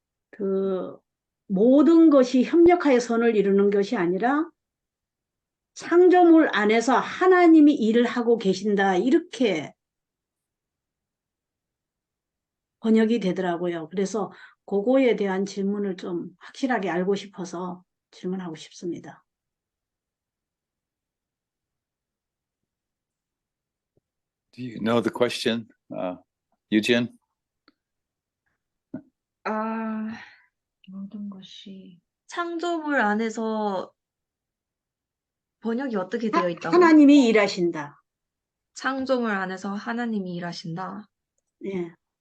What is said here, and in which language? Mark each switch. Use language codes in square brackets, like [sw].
[ko] 그 모든 것이 협력하여 선을 이루는 것이 아니라 창조물 안에서 하나님이 일을 하고 계신다, 이렇게 번역이 되더라고요. 그래서 그거에 대한 질문을 좀 확실하게 알고 싶어서 질문하고 싶습니다. [en] Do you know the question, Eugene? [ko] 아, 모든 것이 창조물 안에서 번역이 어떻게 되어 있다고? 하나님이 일하신다. 창조물 안에서 하나님이 일하신다. 예.